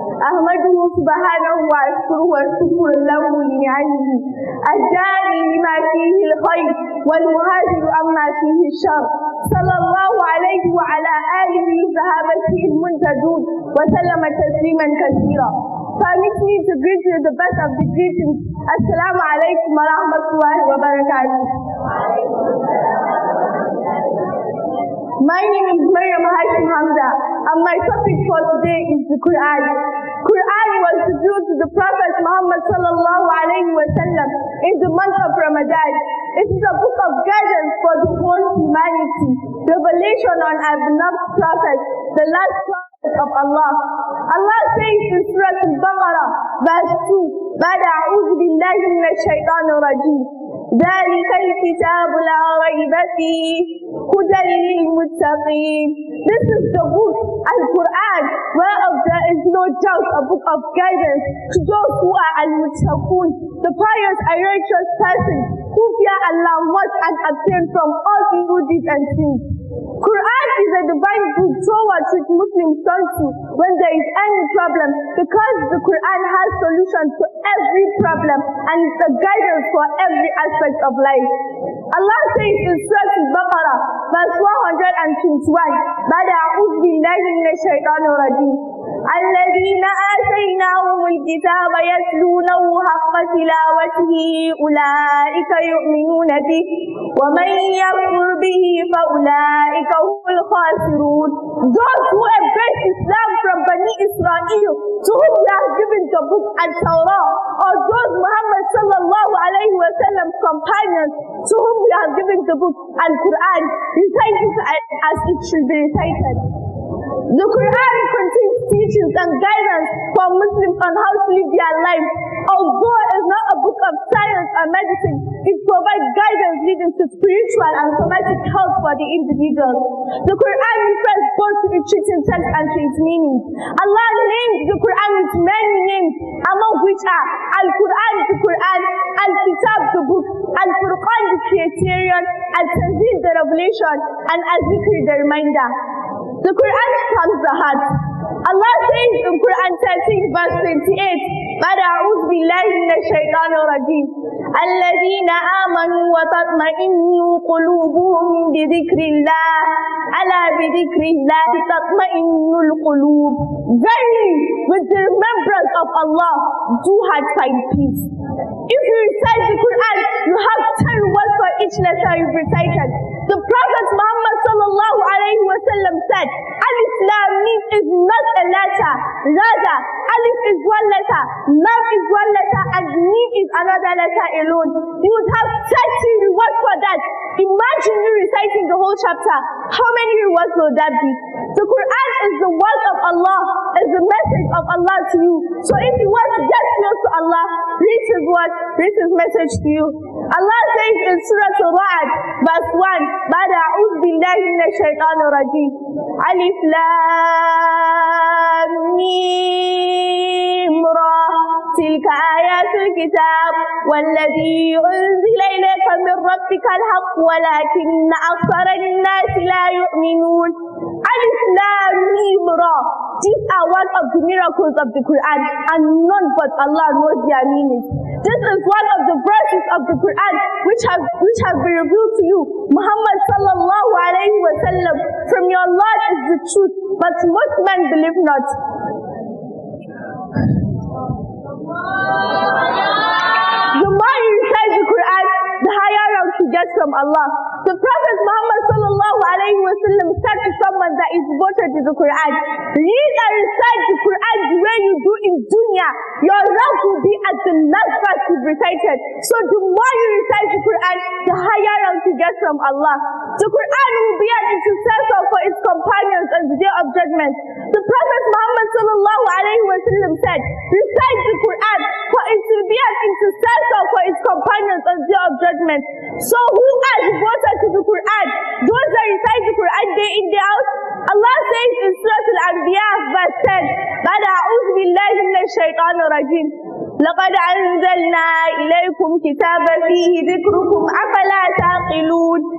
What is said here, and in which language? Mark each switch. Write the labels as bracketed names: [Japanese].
[Arabic] أحمده سبحانه وأشكره والشكر له لنعمه الداعي لما فيه الخير والمهاجر عما فيه الشر صلى الله عليه وعلى آله وصحابته المنتجون وسلم تسليما كثيرا. [English] Permit me to greet you the best of the greetings. Assalamu alaikum wa rahmatullahi wa barakatuh. My name is Maryam Hashim Hamza, and my topic for today is the Qur'an. Qur'an was revealed to the Prophet Muhammad sallallahu alayhi wa sallam in the month of Ramadan. It is a book of guidance for the whole humanity, revelation on our beloved Prophet, the last Prophet of Allah. Allah says in Surah Al-Baqarah, verse 2, [Arabic] بعد أعوذ بالله من الشيطان الرجيم ذلك الكتاب لا ريب فيه هدى للمتقين. [English] This is the book, Al-Qur'an, whereof there is no doubt, a book of guidance to those who are al-muttaqun, the pious and righteous persons who fear Allah much and abstain from all evil deeds and sins. Qur'an is a divine book towards which Muslims turn to when there is any problem, because the Qur'an has solutions to every problem and is a guidance for every aspect of life. Allah says in Surah Al-Baqarah, verse 121, [Arabic] بعد أعوذ بالله من الشيطان الرجيم الذين آتيناهم الكتاب يتلونه حق تلاوته أولئك يؤمنون به ومن يكفر به فأولئك هم الخاسرون. [English] Those who embrace Islam from Bani Israel, to whom we have given the book Al-Tawrah, or those Muhammad sallallahu alayhi wa sallam's companions, to whom we have given the book Al-Qur'an, recite it as it should be recited. The Qur'an contains teachings and guidance for Muslims on how to live their lives. Although it is not a book of science or medicine, it provides guidance leading to spiritual and somatic health for the individual. The Qur'an refers both to its written text and to its meaning. Allah named the Qur'an with many names, among which are Al-Qur'an, the Qur'an, Al-Kitab, the book, Al-Furqan, the criterion, Al-Tanzil, the revelation, and Al-Zikr, the reminder. The Qur'an calms the heart. Allah says in Quran 13 verse 28, [Arabic] بعد أعوذ بالله من الشيطان الرجيم الذين آمنوا وتطمئن قلوبهم بذكر الله ألا بذكر الله تطمئن القلوب. [English] Verily, with the remembrance of Allah, do hearts find peace. If you recite the Quran, you have 10 words for each letter you recited. The Prophet Muhammad sallallahu alayhi wa sallam said, Alif Lam Mim is not a letter. Rather, Alif is one letter, Lam is one letter, and Mim is another letter alone. You would have 30 rewards for that. Imagine you reciting the whole chapter. How many rewards will that be? The Quran is the word of Allah, is the message of Allah to you. So if you want to get close to Allah, read His word, read His message to you. Allah says in Surah Al-Ra'd, verse 1, [Arabic] بعد أعوذ بالله من الشيطان الرجيم ألف لام ميم را تلك آيات الكتاب والذي أنزل إليك من ربك الحق ولكن أكثر الناس لا يؤمنون. [English] Alif Lam Mim Ra. These are one of the miracles of the Quran, and none but Allah knows their meaning. This is one of the verses of the Quran which have been revealed to you. Muhammad sallallahu alayhi wa sallam, from your Lord is the truth, but most men believe not. The more you recite the Quran, the higher rank you get from Allah. The Prophet Muhammad sallallahu alayhi wa sallam said to someone that is devoted to the Quran, read and recite the Quran the way you do in dunya. Your rank will be at the last verse you recited. So the more you recite the Quran, the higher rank you get from Allah. The Quran will be an intercessor for its companions on the day of judgment. The Prophet Muhammad sallallahu alayhi wa sallam said, recite the Quran, for it will be an intercessor for its judgment. So who are devoted to the Qur'an? Those that recite the Qur'an day in, day out? Allah says in Surah Al-Anbiya verse 10, [Arabic] بعد أعوذ بالله من الشيطان الرجيم لقد أنزلنا إليكم كتابا فيه ذكركم أفلا تعقلون.